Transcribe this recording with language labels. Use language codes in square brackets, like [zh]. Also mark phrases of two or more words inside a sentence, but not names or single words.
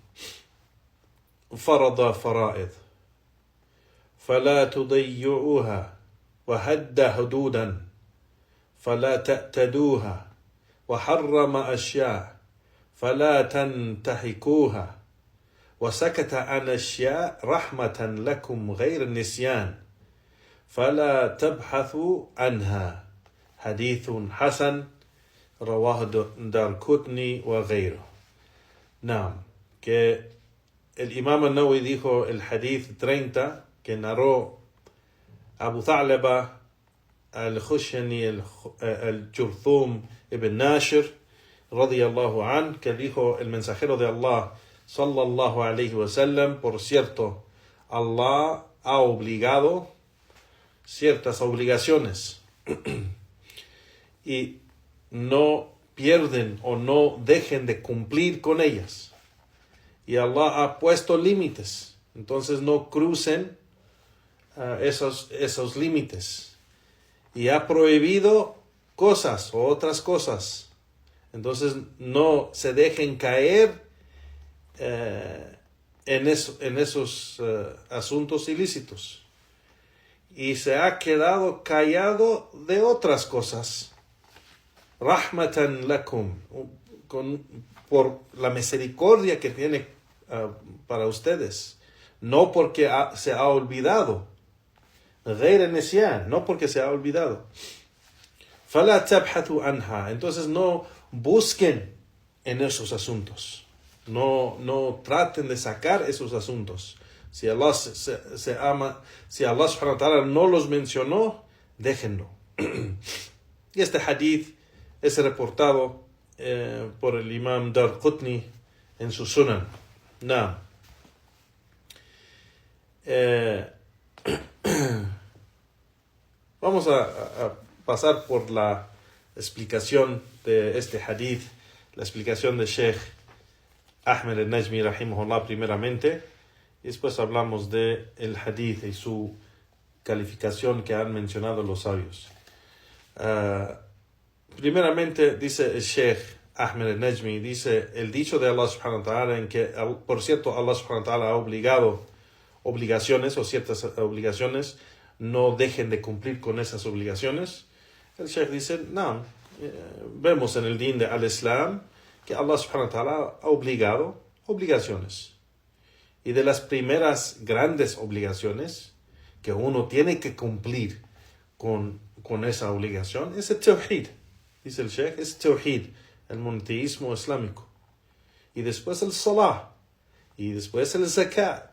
[ar] فرض فرائض فلا تضيعوها وهد حدودا فلا تأتدوها وحرم أشياء فلا تنتهكوها وسكت عن أشياء رحمة لكم غير النسيان فلا تبحثوا عنها. حديث حسن رواه Daraqutni وغيره. [es] Que el Imam al-Nawawi dijo el hadith 30 que narró Abu Tha'laba al-Khushani al-Jurthum ibn Nashir [ar] رضي الله عن, [es] que dijo el mensajero de Allah [ar] صلى الله عليه وسلم: [es] por cierto, Allah ha obligado ciertas obligaciones y no pierden o no dejen de cumplir con ellas, y Allah ha puesto límites, entonces no crucen esos límites, y ha prohibido cosas o otras cosas, entonces no se dejen caer en esos asuntos ilícitos, y se ha quedado callado de otras cosas. [ar] رحمة لكم, [es] por la misericordia que tiene para ustedes, no porque se ha olvidado. [ar] غير النسيان, [es] no porque se ha olvidado. [ar] فلا تبحثوا عنها, [es] entonces no busquen en esos asuntos. No traten de sacar esos asuntos. Si Allah si Allah [ar] سبحانه وتعالى [es] no los mencionó, déjenlo. Y este hadith es reportado por el imam Darqutni en su Sunan. Vamos a pasar por la explicación de este hadith, la explicación de Sheikh Ahmed al-Najmi rahimahullah primeramente, y después hablamos de el hadith y su calificación que han mencionado los sabios. Primeramente dice el Sheikh Ahmed al-Najmi, dice el dicho de Allah [ar] سبحانه وتعالى, [es] en que por cierto Allah [ar] سبحانه وتعالى [es] ha obligado obligaciones o ciertas obligaciones, no dejen de cumplir con esas obligaciones. El Sheikh dice, no, vemos en el din de al-Islam que Allah [ar] سبحانه وتعالى [es] ha obligado obligaciones. Y de las primeras grandes obligaciones que uno tiene que cumplir con esa obligación es el tawhid. Dice el Sheikh, es tawhid, el monoteísmo islámico. Y después el salah. Y después el zakat.